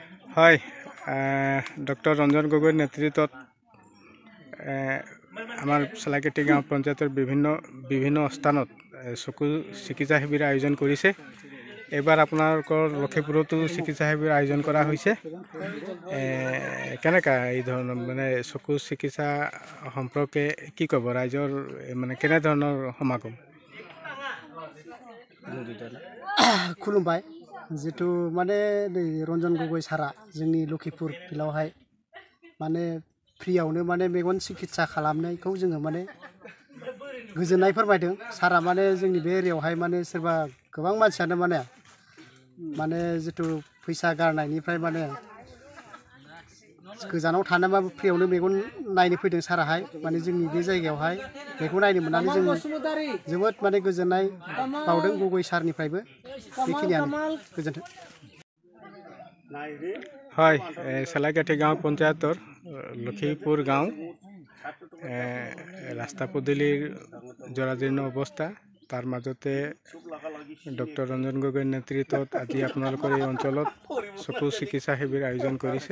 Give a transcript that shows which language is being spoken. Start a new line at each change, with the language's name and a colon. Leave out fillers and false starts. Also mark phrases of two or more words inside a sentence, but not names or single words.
Assamese: হয় ডক্টৰ ৰঞ্জন গগৈৰ নেতৃত্বত আমাৰ চলাইকেটি গাঁও পঞ্চায়তৰ বিভিন্ন স্থানত চকু চিকিৎসা শিবিৰ আয়োজন কৰিছে। এইবাৰ আপোনালোকৰ লখিমপুৰতো চিকিৎসা শিবিৰ আয়োজন কৰা হৈছে। কেনেকা এই ধৰণৰ মানে চকু চিকিৎসা সম্পৰ্কে কি ক'ব ৰাইজৰ মানে কেনেধৰণৰ সমাগম?
Bodo: खुलुमबाय जितु माने रंजन गगৈ सारा जोंनि लखिमपुर फिल्डआवहाय माने फ्रियावनो माने मेगन चिकित्सा खालामनायखौ जोङो माने गोजोननाय फोरमायदों। सारा माने जोंनि बे एरियायावहाय माने सोरबा गोबां मानसियानो माने जितु फैसा गारनायनिफ्राय माने गोजानाव थानानैबाबो फ्रियावनो मेगन नायनो फैदों साराहाय। माने जोंनि बे जायगायावहाय बेखौ नायनो मोननानै जों जोबोद माने गोजोननाय बावदों गगৈ सारनिफ्रायबो। बेखिनियानो गोजोन्थों।
Assamese: হয় চলাইকেটি গাঁও পঞ্চায়তৰ লখিমপুৰ গাঁও ৰাস্তা পদূলিৰ জৰাজীৰ্ণ অৱস্থা, তাৰ মাজতে ডক্টৰ ৰঞ্জন গগৈৰ নেতৃত্বত আজি আপোনালোকৰ এই অঞ্চলত চকু চিকিৎসা শিবিৰ আয়োজন কৰিছে।